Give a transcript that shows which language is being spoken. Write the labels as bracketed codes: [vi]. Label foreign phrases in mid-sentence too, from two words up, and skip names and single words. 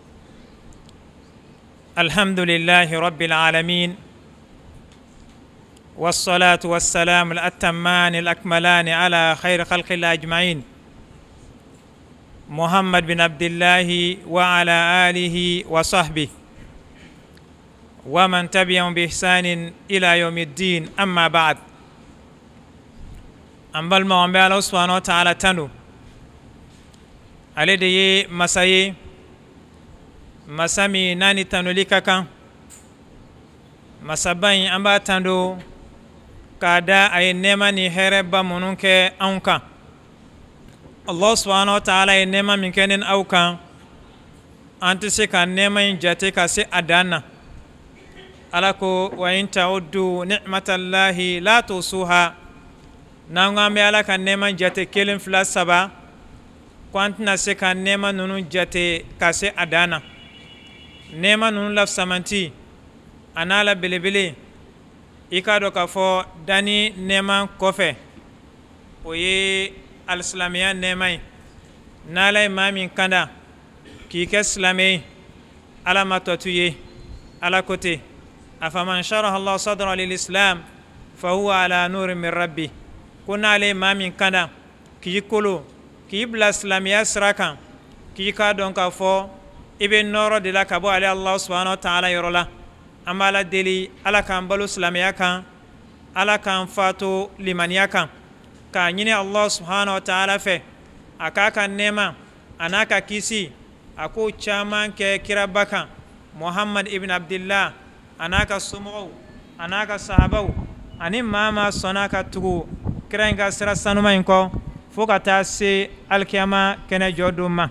[ar] الحمد لله رب العالمين، والصلاة والسلام الأتمان الأكملان على خير خلق الله أجمعين، محمد بن عبد الله وعلى آله وصحبه ومن تبعهم بإحسان إلى يوم الدين. أما بعد، [bm] أنبال ما [ar] الله سبحانه وتعالى [bm] تنو ale de ye masa ye, masa min n'a ni tanuli ka kan. Masaba in an b'a tando k'a da a ye nɛɛma ni hɛrɛba minnu kɛ anw kan. [ar] الله سبحانه وتعالى [bm] ye nɛɛma min kɛ ne ni aw kan, an tɛ se ka nɛɛma in jate ka se a dan na. Ala ko [ar] وإن تعدوا نعمة الله لا تحصوها. [bm] N'an ko an bɛ Ala ka nɛɛma jate kelen fila saba, ko an tɛna se ka nɛɛma ninnu jate ka se a dan na. Nɛɛma ninnu lafisamanti a n'a la belebele, i k'a dɔn k'a fɔ danni nɛɛma kɔfɛ o ye alisilamɛya nɛɛma ye. N'Ala ye maa min kanda k'i kɛ silamɛ ye, Ala ma tɔ to ye. Ala ko ten: [ar] أفمن شرح الله صدره للإسلام فهو على نور من ربي. [bm] Ko n'ale ye maa min kanda k'i kolo k'i bila silamɛya sira kan, k'i k'a dɔn k'a fɔ i bɛ nɔɔrɔ de la ka bɔ ale [ar] الله سبحانه وتعالى [bm] yɔrɔ la. An b'a la deli Ala k'an balo silamɛya kan, Ala k'an fato limaniya kan, k'a ɲini [ar] الله سبحانه وتعالى [bm] fɛ a k'a ka nɛɛma a n'a ka kisi a k'o caman kɛ kiraba kan, Muhammad ibn Abdillah, a n'a ka somɔgɔw, a n'a ka sahabaw, ani maa maa sɔnna ka tugu kira in ka sira sanuma in kɔ fo ka taa se alikiyama kɛnɛ jɔ don ma.